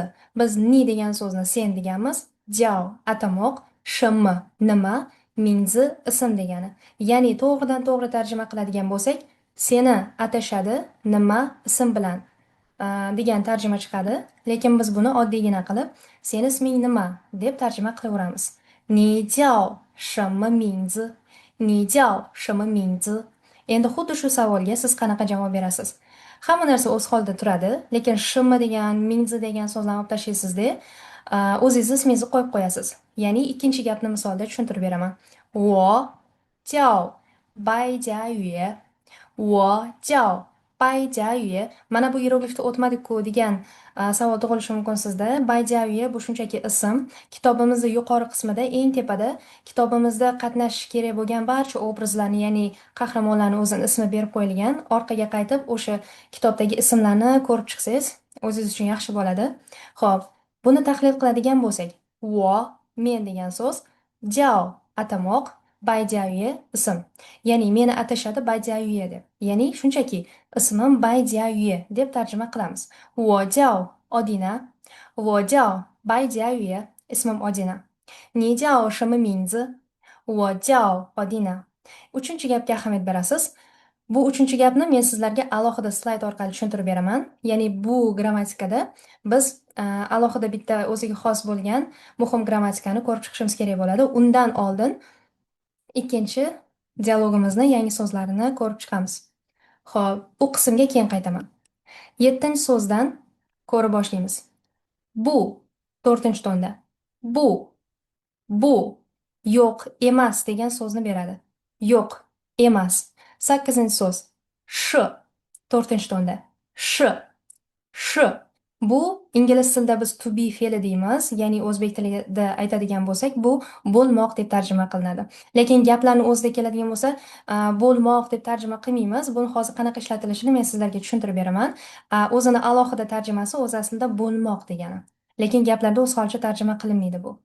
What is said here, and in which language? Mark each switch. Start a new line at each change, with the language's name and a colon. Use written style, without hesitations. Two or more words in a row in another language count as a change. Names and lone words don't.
Uzbek: Biz ni degan so'zni sen deganmiz, jiao atamoq, shenme nima, mingzi ism degani. Ya'ni to'g'ridan to'g'ri tarjima qiladigan bo'lsak, seni atashadi nima ism bilan degan tarjima chiqadi. Lekin biz buni oddiygina qilib, seni isming nima deb tarjima qilaveramiz.
Chinese: 你叫什么名字? 你叫什么名字?
Uzbek: Endi xuddi shu savolga siz qanaqa javob berasiz? Hamma narsa o'z holida turadi, lekin shimma degan, mingzi degan so'zlarni olib tashlaysizda, o'zingizni ismingizni qo'yib qo'yasiz. Ya'ni ikkinchi gapni misolda tushuntirib beraman.
Chinese: 我叫白佳宇。我叫 Bayjaye.
Uzbek: Mana bu iyeroglifda o'tmadik-ku degan savol tug'ilishi mumkin sizda. Bayjaye bu shunchaki ism. Kitobimizning yuqori qismida, eng tepada kitobimizda qatnashishi kerak bo'lgan barcha obrazlarni, ya'ni qahramonlarni o'zini ismi berib qo'yilgan. Orqaga qaytib o'sha kitobdagi ismlarni ko'rib chiqsangiz, o'zingiz uchun yaxshi bo'ladi. Xo'p, buni tahlil qiladigan bo'lsak, wo men degan so'z, jao atamoq, Bayjaye ism. Ya'ni meni atashadi Bayjiayue deb. Ya'ni shunchaki ismim Bayjiayue deb tarjima qilamiz.
Chinese: 我叫 Odina. 我叫 Bayjiayue. Ismim Odina. 你叫什么名字? 我叫 Odina.
Uzbek: Uchinchi gapga ahamiyat berasiz. Bu uchinchi gapni men sizlarga alohida slayd orqali tushuntirib beraman. Ya'ni bu grammatikada biz alohida bitta o'ziga xos bo'lgan muhim grammatikani ko'rib chiqishimiz kerak bo'ladi. Undan oldin ikkinchi dialogimizni yangi so'zlarini ko'rib chiqamiz. Xo'p, u qismga keyin qaytaman. 7-chi so'zdan ko'rib boshlaymiz. Bu 4-chi tonda. Bu yo'q emas degan so'zni beradi. Yo'q emas. 8-chi so'z. Sh 4-chi tonda. Sh. Bu ingliz tilida biz
English: to be
Uzbek: fe'li deymiz, ya'ni o'zbek tilida aytadigan bo'lsak, bu bo'lmoq deb tarjima qilinadi. Lekin gaplarni o'zida keladigan bo'lsa, bo'lmoq deb tarjima qilmaymiz. Buni hozir qanaqa ishlatilishini men sizlarga tushuntirib beraman. O'zini alohida tarjimasi o'zi aslida bo'lmoq degani. Lekin gaplarda o'z holicha tarjima qilinmaydi bu.